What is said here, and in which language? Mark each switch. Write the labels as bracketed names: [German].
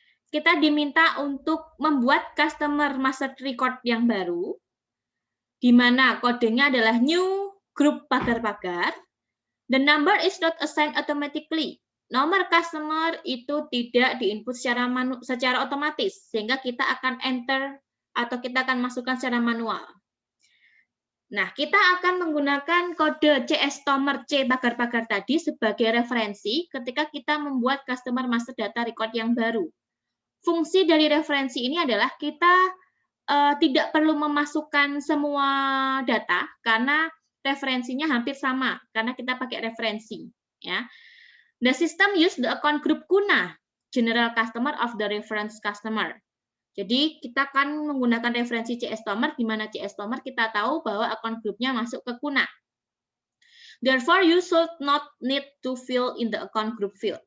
[Indonesian] Kita diminta untuk membuat customer master record yang baru, di mana kodenya adalah new group pagar-pagar. [English] The number is not assigned automatically. [Indonesian] Nomor customer itu tidak diinput secara otomatis, sehingga kita akan enter atau kita akan masukkan secara manual. Nah, kita akan menggunakan kode CSTOMER C pagar-pagar tadi sebagai referensi ketika kita membuat customer master data record yang baru. Fungsi dari referensi ini adalah kita tidak perlu memasukkan semua data karena referensinya hampir sama karena kita pakai referensi. Ya. [English] The system use the account group KUNA, general customer of the reference customer. [Indonesian] Jadi kita akan menggunakan referensi CSTOMER, di mana CSTOMER kita tahu bahwa account grupnya masuk ke KUNA. [English] Therefore, you should not need to fill in the account group field.